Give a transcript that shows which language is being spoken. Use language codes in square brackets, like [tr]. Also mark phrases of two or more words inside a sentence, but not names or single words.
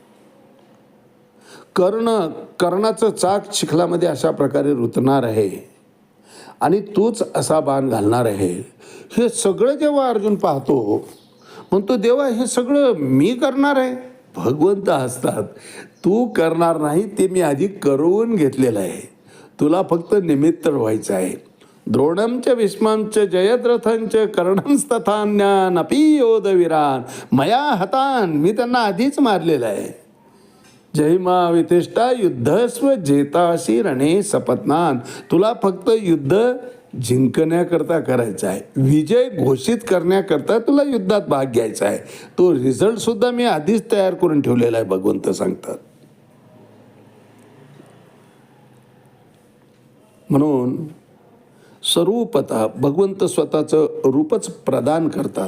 [mr] कर्णाचं चाक चिखलामध्ये अशा प्रकारे रुतणार आहे आणि तूच असा बाण घालणार आहे. हे सगळं जेव्हा अर्जुन पाहतो म्हणतो देवा हे सगळं मी करणार आहे. भगवंत हसतात, तू करणार नाही, ते मी आधी करून घेतलेलं आहे, तुला फक्त निमित्त व्हायचं आहे. [sa] द्रोणंच भीष्मंच जयद्रथंच कर्णंस्तथान्यानपि योधवीरान मया हतान, [mr] मी त्यांना आधीच मारलेलं आहे. [sa] जयमा वितिष्ठा युद्धस्व जेताशी रणे सपत्नान, [mr] तुला फक्त युद्ध जिंकण्याकरता करायचं आहे, विजय घोषित करण्याकरता तुला युद्धात भाग घ्यायचा आहे. तो रिझल्टसुद्धा मी आधीच तयार करून ठेवलेला आहे, भगवंत सांगतात. म्हणून स्वरूपतः भगवंत स्वतःचं रूपच प्रदान करतात.